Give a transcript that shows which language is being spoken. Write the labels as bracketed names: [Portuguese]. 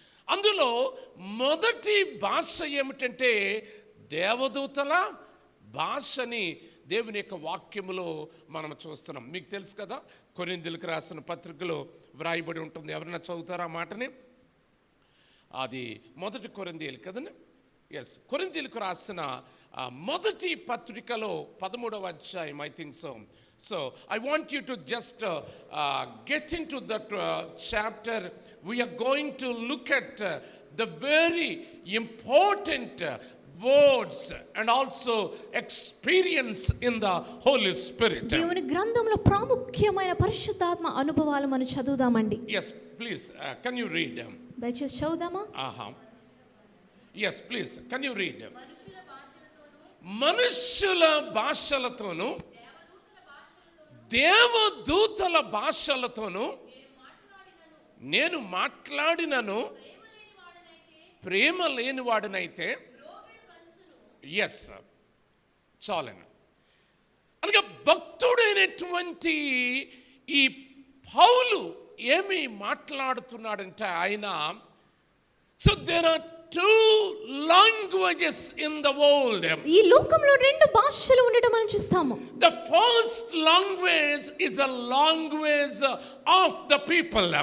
[Telugu] అందులో మొదటి భాష ఏమిటంటే దేవదూతల భాషని దేవుని యొక్క వాక్యములో మనం చూస్తున్నాం. మీకు తెలుసు కదా, కొరింథీయులకు రాసిన పత్రికలో వ్రాయబడి ఉంటుంది. ఎవరైనా చదువుతారా ఆ మాటని? అది మొదటి కొరింథీయులు కదండి. ఎస్, కొరింథీయులకు రాసిన మొదటి పత్రికలో 13వ అధ్యాయం, [English] I think so. So I want you to just get into that chapter. We are going to look at the very important words and also experience in the Holy Spirit. [Telugu] దేవుని గ్రంథంలో ప్రాముఖ్యమైన పరిశుద్ధాత్మ అనుభవాలు మనం చదువుదామండి. [English] Yes, please. Can you read? [Telugu] దయచేసి చదువుదామా? [English] Yes, please. Can you read? [Telugu] మనుష్యుల భాషలతోను దేవదూతల భాషలతోను నేను మాట్లాడినను ప్రేమ లేనివాడనైతే, ఎస్ చాలను. అనగా భక్తుడైనటువంటి ఈ పౌలు ఏమి మాట్లాడుతున్నాడంటే ఆయన, [English] So there are two languages in the world. [Telugu] ఈ లోకంలో రెండు భాషలు ఉండటం మనం చూస్తాము. [English] The first language is a language of the people.